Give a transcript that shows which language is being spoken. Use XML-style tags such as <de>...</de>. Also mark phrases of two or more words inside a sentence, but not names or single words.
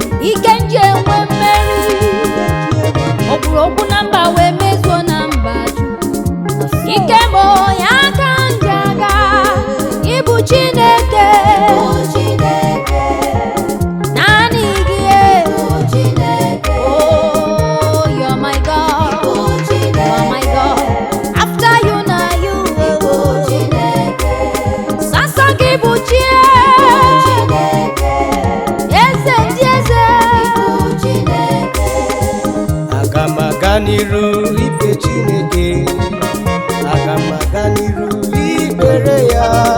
<ig>Ike nje enwe mmeri. O kwuru okwu na mba wee mezuo na mba juu. Ike m onye aka nje aga, ị bụ Chineke. Ị bụ Chineke. Naanị gị, eh. Ị bụ Chineke.</ig> <en>Oh, you're my God.</en> <ig>Ị bụ Chineke.</ig> <en>You're my God. After you, na you,</en> <ig>Ị bụ oh. Chineke. Sọsọ gị bụ Chi, eh. Ị bụ Chineke. Eze ndị eze. Ị bụ Chineke. Aga m aga n'iru ife Chineke. Aga m aga n'iru ikpere ya.</ig>